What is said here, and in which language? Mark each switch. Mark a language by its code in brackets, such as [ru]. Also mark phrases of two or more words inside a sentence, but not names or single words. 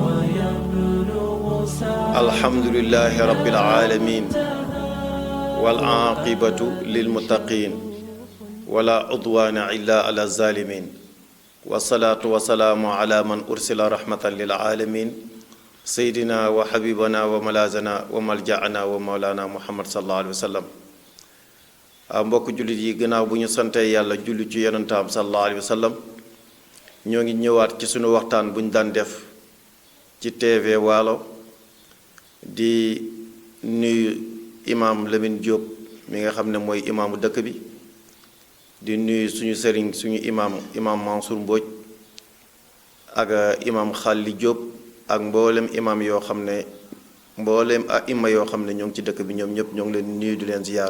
[ar] الحمد لله رب العالمين والعاقبة للمتقين ولا عدوان إلا على الظالمين والصلاة والسلام على من أرسل رحمة للعالمين سيدنا وحبيبنا وملاذنا وملجأنا ومولانا محمد صلى الله عليه وسلم. [wo] mbokk jullit yi gannaaw bu ñu santee yàlla julli ci yonentaam [ar] صلى الله عليه وسلم [wo] ñoo ngi ñëwaat ci sunu waxtaan bu ñu daan def ci TV Waalo di nuyu imaam Lamine Diop mi nga xam ne mooy imaamu dëkk bi di nuyu suñu sëriñ suñu imaam Mansour Mbodj ak imaam Khalli Diop ak mboolem imaam yoo xam ne mboolem ima yoo xam ne ñoo ngi ci dëkk bi ñoom ñëpp ñoo ngi leen nuyu di leen ziyaar.